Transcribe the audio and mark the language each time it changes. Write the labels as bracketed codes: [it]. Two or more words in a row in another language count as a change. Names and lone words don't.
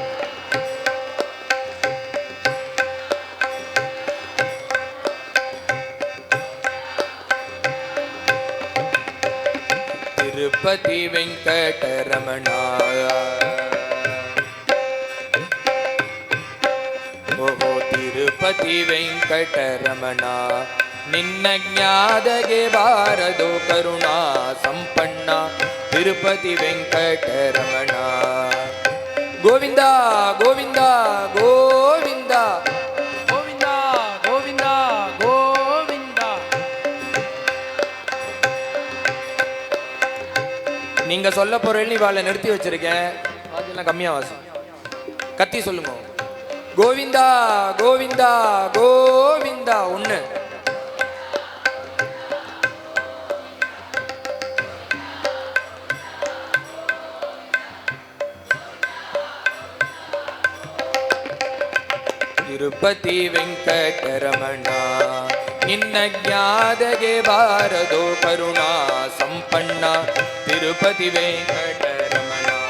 [ta] திருப்பதி வெங்கடரமணா ஓஹோ [kn] ತಿರುಪತಿ ವೆಂಕಟರಮಣ ನಿನ್ನ ಜ್ಞಾದಗೆ ಬಾರದು ಕರುಣಾ ಸಂಪನ್ನ ತಿರುಪತಿ ವೆಂಕಟರಮಣ ಗೋವಿಂದ ಗೋವಿಂದ ಗೋವಿಂದ [ta] கோவிந்தா கோவிந்தா கோவிந்தா. நீங்க சொல்ல பொருள் இவாளை நிறுத்தி வச்சிருக்கேன், அதெல்லாம் கம்மியா வாசி கத்தி சொல்லுங்க. கோவிந்தா கோவிந்தா கோவிந்தா. [kn] ஒண்ணு ತಿರುಪತಿ ವೆಂಕಟರಮಣ ನಿನ್ನ ಜ್ಞಾದಗೆ ಬಾರದು ಕರುಣಾ ಸಂಪನ್ನ ತಿರುಪತಿ ವೆಂಕಟರಮಣ